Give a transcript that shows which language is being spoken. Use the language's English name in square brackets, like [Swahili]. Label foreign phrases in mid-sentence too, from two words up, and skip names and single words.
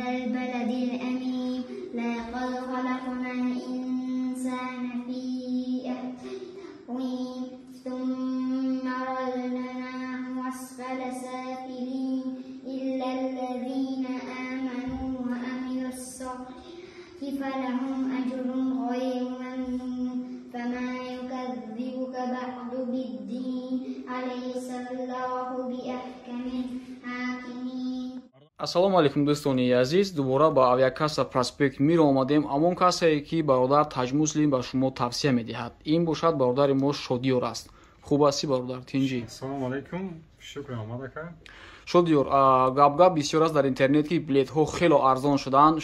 [Arabic] البلد الأمين لقد خلقنا الإنسان في أحسن تقويم ثم رددناه أسفل سافلين إلا الذين آمنوا وعملوا الصالحات فلهم أجر غير ممنون فما يكذبك بعد بالدين أليس الله بأحكم الحاكمين. السلام عليكم [Tajik] дӯстони азиз, дубора ба авиакасса проспект мир омадем. Амон касае ки бародар Таҷмуслим ба шумо тавсия медиҳад. Ин бошад бародари мо Шодиёр аст. Хуб асти бародар? Тинҷӣ? [Arabic] السلام عليكم. [Tajik] Шукран омадака. Шодиёр, гап бисёр аст дар интернет ки билетҳо хело арзон шуданд.